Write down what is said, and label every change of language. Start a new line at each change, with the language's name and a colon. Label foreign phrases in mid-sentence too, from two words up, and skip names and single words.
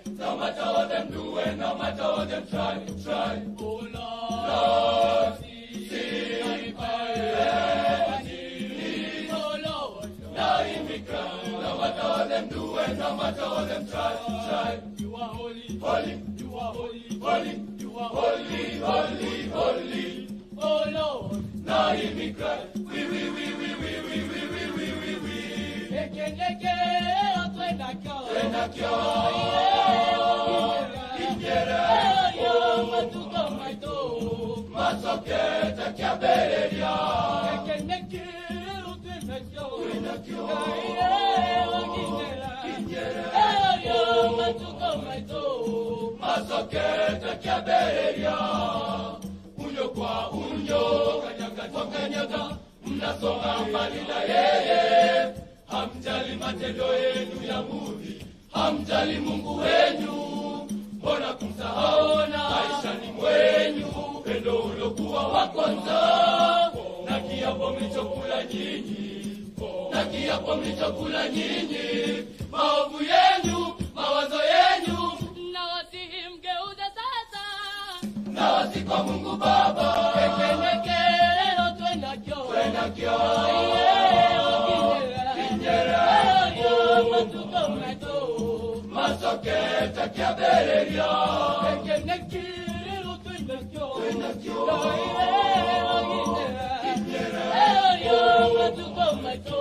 English: No matter what them do and no matter what them try. Oh Lord, see if I ever need. Oh Lord, now hear me cry. No matter what them do and no matter what them try. You are holy, holy, you are holy, holy. Holy, holy, holy, oh Lord, now hear me cry. We.
Gusii: Eke, Twenakyo, oh, Matuko, Maito, Masoketa, Caberia. Eke, Twenakyo, oh, Matuko, Maito. Masoketa Caberia.
Swahili: Unyo kwa unyo, kanyaga kwa kanyaga, mnasonga mbali na yeye. Hamjali matendo yenu ya mudhi, hamjali Mungu wenyu. Mbona kumsahaona maishani mwenyu, pendo ulokuwa wa kwanza. Na kiapo mlichokula nyinyi, maovu yenyu, mawazo yenyu. Nawasi kwa Mungu Baba.
Gusii: Ekeneke lelo Twenakyo. Matuko Maito. Masoketa Caberia. Ekeneke lelo Twenakyo. Matuko Maito.